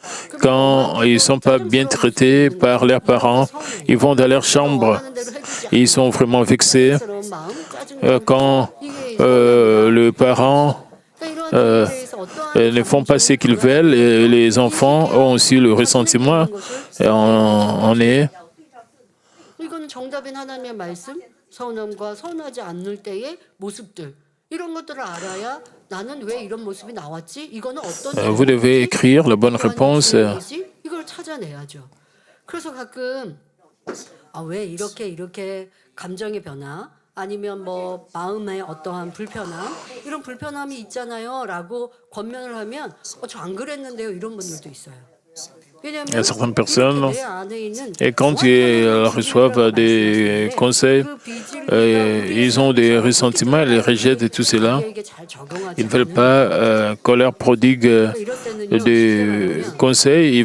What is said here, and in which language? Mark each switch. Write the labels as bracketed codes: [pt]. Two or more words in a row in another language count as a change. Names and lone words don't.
[fr] Quand ils ne sont pas bien traités par leurs parents, ils vont dans leur chambre et ils sont vraiment vexés. Quand le parent ne font pas ce qu'ils veulent, et les enfants ont aussi le ressentiment. Et on est [ko] 이거는 정답인 하나님의 말씀, 선함과 선하지 않을 때의 모습들. 이런 것들을 알아야 나는 왜 이런 모습이 나왔지? 이거는 어떤 [fr] vous devez écrire la bonne réponse. [ko] 이걸 찾아내야죠. 그래서 가끔 왜 이렇게 감정의 변화 아니면 뭐 마음의 어떠한 불편함 이런 불편함이 있잖아요,라고 권면을 하면 저 안 그랬는데요 이런 분들도 있어요. [fr] Il y a certaines personnes, et quand ils reçoivent des conseils, ils ont des ressentiments, ils rejettent tout cela. Ils ne veulent pas qu'on leur prodigue des conseils.